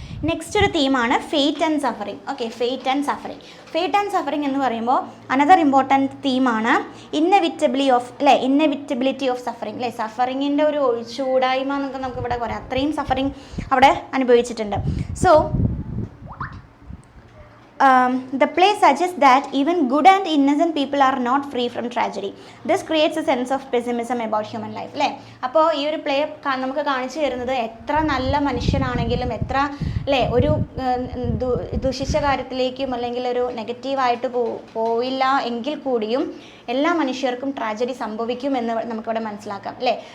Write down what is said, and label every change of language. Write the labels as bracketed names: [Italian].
[Malayalam] Next ഒരു തീമാണ് fate and suffering. Okay, fate and suffering. Fate and suffering എന്ന് പറയുമ്പോൾ another important തീമാണ് ഇന്നെവിറ്റബിലിറ്റി of suffering അല്ലേ. സഫറിങ്ങിൻ്റെ ഒരു ഒഴിച്ചുകൂടായ്മ എന്നൊക്കെ നമുക്ക് ഇവിടെ പറയാം. അത്രയും സഫറിങ് അവിടെ അനുഭവിച്ചിട്ടുണ്ട്. [English] So the play suggests that even good and innocent people are not free from tragedy. This creates a sense of pessimism about human life അല്ലേ. [Malayalam] അപ്പോൾ ഈ ഒരു പ്ലേ നമുക്ക് കാണിച്ചു തരുന്നത് എത്ര നല്ല മനുഷ്യനാണെങ്കിലും എത്ര അല്ലേ ഒരു ദുഷിച്ച കാര്യത്തിലേക്കും അല്ലെങ്കിൽ ഒരു നെഗറ്റീവായിട്ട് പോയില്ല എങ്കിൽ കൂടിയും എല്ലാ മനുഷ്യർക്കും ട്രാജഡി സംഭവിക്കും എന്ന് നമുക്കിവിടെ മനസ്സിലാക്കാം അല്ലേ.